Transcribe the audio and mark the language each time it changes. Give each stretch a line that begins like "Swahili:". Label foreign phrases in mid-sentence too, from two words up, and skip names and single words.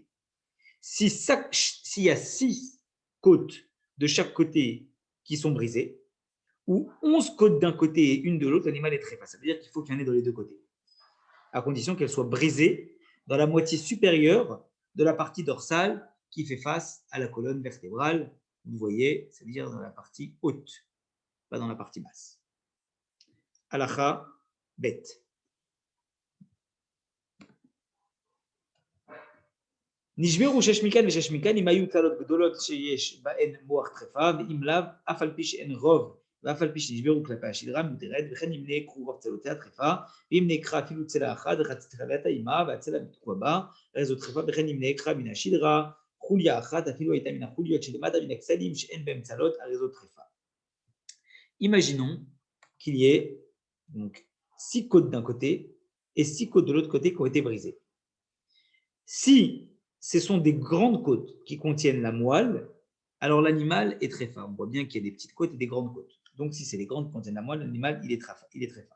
French: S'il y a 6 côtes de chaque côté qui sont brisées, ou 11 côtes d'un côté et une de l'autre, l'animal est tréfa. Ça veut dire qu'il faut qu'il y en ait dans les deux côtés, à condition qu'elles soient brisées dans la moitié supérieure de la partie dorsale qui fait face à la colonne vertébrale. Vous voyez, c'est-à-dire dans la partie haute, pas dans la partie basse.
Hebrew: הלכה ב. נשברו 6 מכאן ו6 מכאן, אם היו צלות גדולות שיש בהן מוח טרפה, ואם לאו, אף על פי שאין רוב, ואף על פי שנשברו כלפי השדרה מותרת, וכן אם נעקרו רוב צלותיה טרפה, ואם נעקרה אפילו צלע אחת, וחצי צלעת האימה, והצלע בתקוע בה, הרי זו טרפה, וכן אם נעקרה מן השדרה, חוליה אחת, אפילו הייתה מן החוליות שלמטה מן הכסלים, שאין בהם צלות, הרי זו טרפה.
French: Imaginons qu'il y ait donc 6 côtes d'un côté et 6 côtes de l'autre côté qui ont été brisées. Si ce sont des grandes côtes qui contiennent la moelle, alors l'animal est très fin. On voit bien qu'il y a des petites côtes et des grandes côtes. Donc, si c'est les grandes qui contiennent la moelle, l'animal, il est très fin.